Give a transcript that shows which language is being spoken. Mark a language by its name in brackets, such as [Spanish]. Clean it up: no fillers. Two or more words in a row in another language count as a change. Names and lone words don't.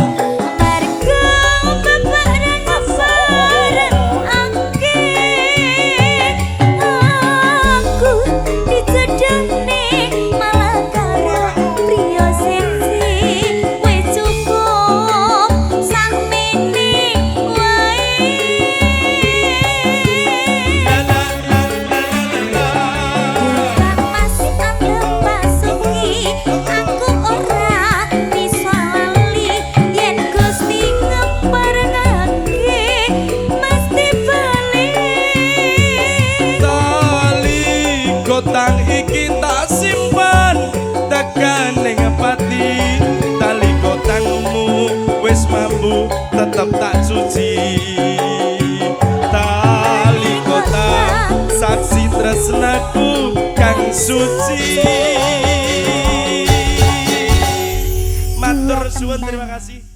[Javanese] Margo bebareng bareng ake. Aku dijodohne malah karo priya siji. Wis cukup sakmene wae. La, la, la, la, la, la. Dukan Mas Mandung Basuki, aku ora bisa lali. Yen Gusti ngeparengake, mesti balik. Tali kotang iki tak simpan tekan ning pati tali kotangmu wis mambu tetep tak cuci tali kotang saksi tresnaku kang suci matur suwun [Indonesian] terima kasih